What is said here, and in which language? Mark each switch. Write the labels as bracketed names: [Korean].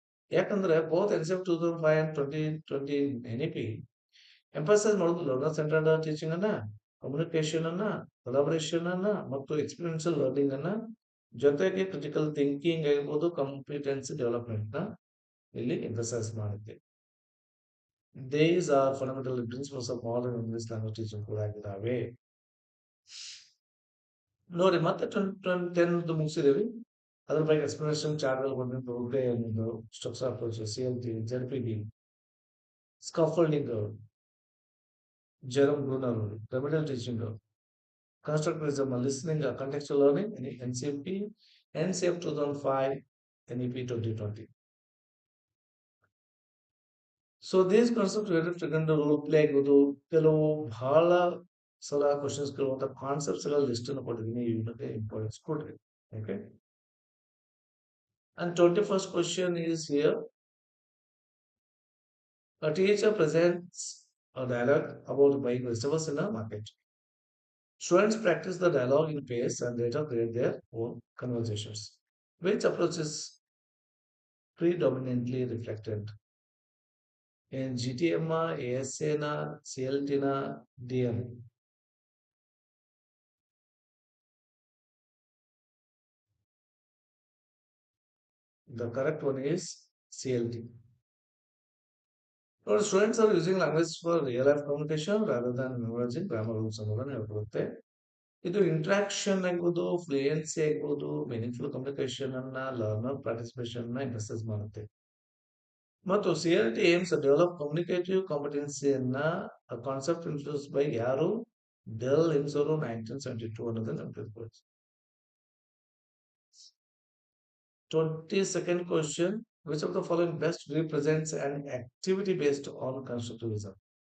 [Kannada] ಯಾಕಂದ್ರೆ both NCF 2005 and 2020 NEP emphasise ಮಾಡೋದು learner centred teaching ಅನ್ನ, ಕಮ್ಯುನಿಕೇಶನ್ ಅನ್ನ, ಕೊಲಾಬರೇಷನ್ ಅನ್ನ ಮತ್ತು ಎಕ್ಸ್ಪೀರಿಯನ್ಷಿಯಲ್ ಲರ್ನಿಂಗ್ ಅನ್ನ, ಜೊತೆಗೆ ಕ್ರಿಟಿಕಲ್ ಥಿಂಕಿಂಗ್ ಆಗಿರ್ಬೋದು, ಕಾಂಪಿಟೆನ್ಸಿ ಡೆವಲಪ್ಮೆಂಟ್ ನ ಇಲ್ಲಿ ಎಂಫಸೈಸ್ ಮಾಡುತ್ತೆ. [English] These are fundamental principles of modern English language teaching [Kannada] ಕೂಡ ಆಗಿದ್ದಾವೆ. ನೋಡಿ ಮತ್ತೆ 10 ಮುಗಿಸಿದೀವಿ. ಅದ್ರ ಬಗ್ಗೆ ಎಕ್ಸ್ಪ್ಲನೇಷನ್ ಚಾರ್ಟ್ ಬಂದಿದ್ದು ಒಂದು structure approach, CLT, ZPD, scaffolding, ಜೆರಮ್ Bruner, remedial teaching, constructivism, listening, contextual learning, NCF 2005, NEP 2020. So these concept ತಗೊಂಡು ರೋಲ್ ಪ್ಲೇ ಆಗೋದು, ಕೆಲವು ಬಹಳ ಸಲ ಕ್ವಶನ್ಸ್ ಕೇಳುವಂತ ಕಾನ್ಸೆಪ್ಟ್ಸ್ ಗಳ ಲಿಸ್ಟ್ ಅನ್ನು ಕೊಟ್ಟಿದ್ದೀನಿ. ಇವಕ್ಕೆ ಇಂಪಾರ್ಟೆನ್ಸ್ ಕೊಡ್ರಿ. [English] Okay, and 21st question is here. A teacher presents a dialogue about buying vegetables in a market. Students practice the dialogue in pairs and later create their own conversations. Which approach is predominantly reflected in GTM, ASA, CLT, DM? The correct one is CLT. Our students are using language for real life communication rather than memorizing grammar rules [Kannada] ಅನ್ನೋದನ್ನ ಹೇಳ್ಕೊಡುತ್ತೆ. ಇದು interaction ಆಗ್ಬೋದು, fluency ಆಗ್ಬೋದು, meaningful communication ಅನ್ನ, learner participation ನ emphasise ಮಾಡುತ್ತೆ. ಮತ್ತು CLT AIIMS develop communicative ಕಾಂಪಿಟೆನ್ಸಿಯನ್ನ concept introduce by ಯಾರು? Del AIIMS ಅವರು 1972 ಅನ್ನೋದನ್ನ ನೆನಪಿಟ್ಕೊಳ್ಳಿ. [English] 22nd question. Which of the following best represents an activity based on constructivism?